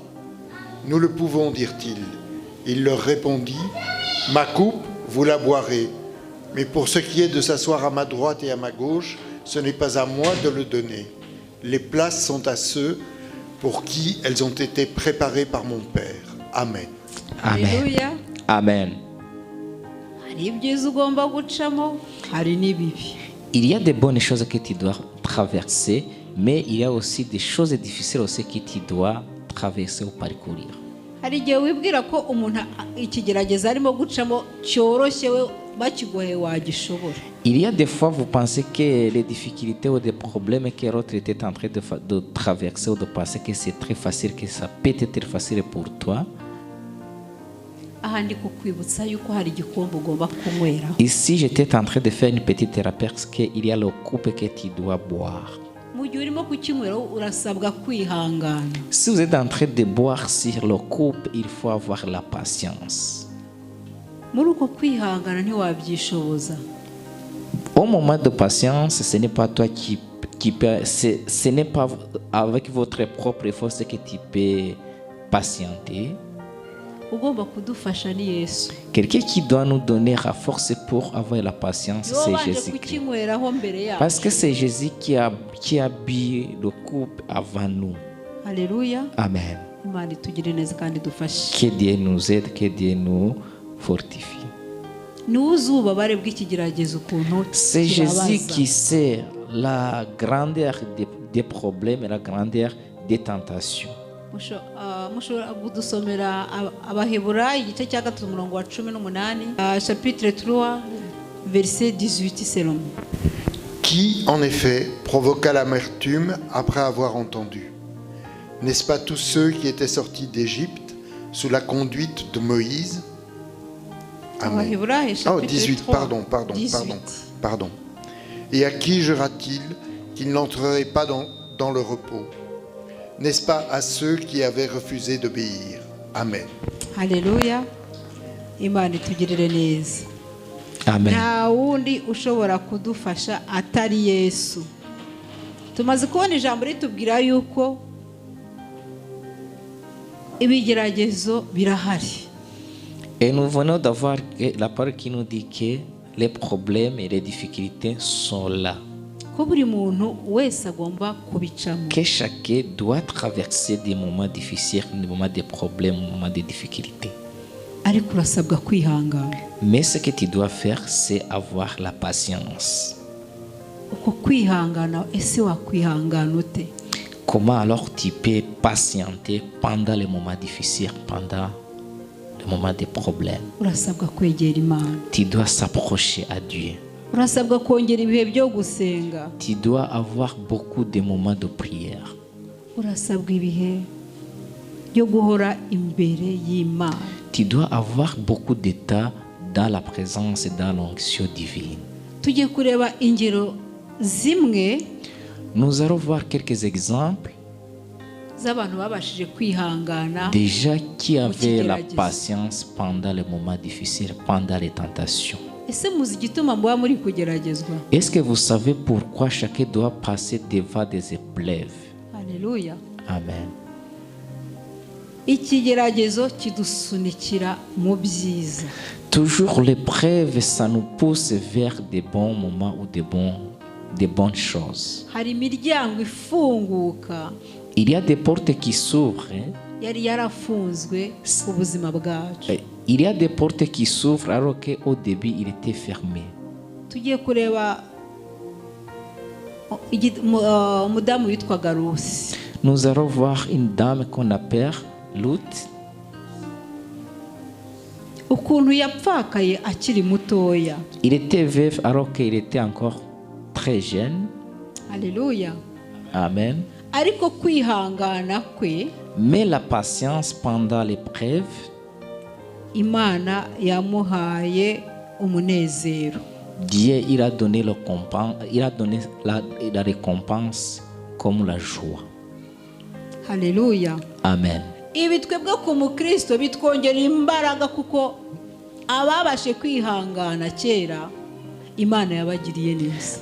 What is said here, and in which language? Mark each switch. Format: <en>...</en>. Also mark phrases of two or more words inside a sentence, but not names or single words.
<fr>Nous le pouvons, dirent-ils. Il leur répondit, « Ma coupe, vous la boirez. Mais pour ce qui est de s'asseoir à ma droite et à ma gauche, ce n'est pas à moi de le donner. Les places sont à ceux pour qui elles ont été préparées par mon Père. » Amen. Amen. Alléluia. Amen.</fr> <rw>Hari ibyiza ugomba gucamo, hari n'ibibi.</rw> <fr>Il y a de bonnes choses que tu dois traverser, mais il y a aussi des choses difficiles aussi que tu dois traverser ou parcourir.</fr> <rw>Hari igihe wibwira ko umuntu ikigerageza arimo gucamo cyoroshye we bakiguhe wagishobora.</rw> <fr>Il y a des fois vous pensez que les difficultés ou des problèmes que l'autre était en train de traverser ou de passer, que c'est très facile, que ça peut être facile pour toi.</fr> <rw>Aha ndi kukwibutsa yuko hari igikombe ugomba kunywera.</rw> <fr>Ici, j'étais en train de faire une petite thérapie parce qu'il y a le coupe que tu dois boire.</fr> <rw>Mu gihe urimo kukinywera urasabwa kwihangana.</rw> <fr>Si vous êtes en train de boire sur le coupe, il faut avoir la patience.</fr> <rw>Muri uko kwihangana ntiwabyishoboza.</rw> <fr>Au moment de patience, ce n'est pas toi qui peut, ce n'est pas avec votre propre force que tu peux patienter.</fr> <rw>Ugomba kudufasha ni Yesu.</rw> <fr>Quelqu'un qui doit nous donner la force pour avoir la patience, c'est Jésus-Christ.</fr> <rw>Kukinyweraho mbere yacu.</rw> <fr>Parce que c'est Jésus qui a bu le coupe avant nous. Alléluia. Amen.</fr> <rw>Imana itugire neza kandi dufashe.</rw> <fr>Que Dieu nous aide, que Dieu nous fortifie.</fr> <rw>N'uzubabare bw'ikigeragezo ukuntu.</rw> <fr>C'est Jésus qui sait la grandeur des problèmes et la grandeur des tentations.</fr> <rw>Mushobora kudusomera Abaheburayo igice cya 3 umurongo wa 18,</rw> <fr>chapitre 3 verset 18 selon. Qui, en effet, provoqua l'amertume après avoir entendu? N'est-ce pas tous ceux qui étaient sortis d'Égypte sous la conduite de Moïse? Amen. Abaheburayo Oh, chapitre 18, 3. pardon. Et à qui jura-t-il qu'il n'entrerait pas dans le repos? N'est-ce pas à ceux qui avaient refusé d'obéir? Amen. Alléluia.</fr> <rw>Imana itugirire neza. Amen. Nta wundi ushobora kudufasha atari Yesu. Tumaze kubona ijambo ritubwira yuko ibigeragezo birahari.</rw> <fr>Et nous venons d'avoir la parole qui nous dit que les problèmes et les difficultés sont là.</fr> <rw>Ko buri muntu wese agomba kubicamo.</rw> <fr>Que chacun doit traverser des moments difficiles, des moments de problèmes, des moments de difficultés.</fr> <rw>Ariko urasabwa kwihangana.</rw> <fr>Mais ce que tu dois faire, c'est avoir la patience.</fr> <rw>Uko kwihangana ese wakwihangana ute?</rw> <fr>Comment alors tu peux patienter pendant les moments difficiles, pendant les moments de problèmes?</fr> <rw>Urasabwa kwegera Imana.</rw> <fr>Tu dois s'approcher à Dieu.</fr> <rw>Urasabwa kongera ibihe byo gusenga.</rw> <fr>Tu dois avoir beaucoup de moments de prière.</fr> <rw>Urasabwa ibihe byo guhora imbere y'Imana.</rw> <fr>Tu dois avoir beaucoup de temps dans la présence et dans l'onction divine.</fr> <rw>Tugiye kureba ingero zimwe.</rw> <fr>Nous allons voir quelques exemples</fr> <rw>z'abantu babashije kwihangana</rw> <fr>Déjà qui avait la</fr> <rw>Ukigeragezo.</rw> <fr>patience pendant les moments difficiles, pendant les tentations.</fr> <rw>ese muzi igituma muba muri kugeragezwa?</rw> <fr>Est-ce que vous savez pourquoi chacun doit passer devant des épreuves?</fr> <rw>Haleluya. Amen. Ikigeragezo kidusunikira mu byiza.</rw> <fr>Toujours l'épreuve, ça nous pousse vers des bons moments ou des bonnes choses.</fr> <rw>Hari imiryango ifunguka</rw> <fr>Il y a des portes qui s'ouvrent. Hein.</fr> <rw>yari yarafunzwe ku buzima bwacu.</rw> <fr>Il y a des portes qui s'ouvrent alors qu'au début, il était fermé.</fr> <rw>Tugiye kureba umudamu witwaga Rusi.</rw> <fr>Nous allons voir une dame qu'on appelle Ruth.</fr> <rw>Ukuntu yapfakaye akiri mutoya.</rw> <fr>Il était veuf alors qu'il était encore très jeune.</fr> <rw>Haleluya. Amen. Ariko kwihangana kwe</rw> <fr>Mais la patience pendant l'épreuve,</fr> <rw>Imana yamuhaye umunezero.</rw> <fr>Dieu il a donné la récompense comme la joie.</fr> <rw>Haleluya. Amen. Ibi twebwe ku mukristo bitwongera imbaraga kuko ababashe kwihangana kera Imana yabagiriye neza.</rw>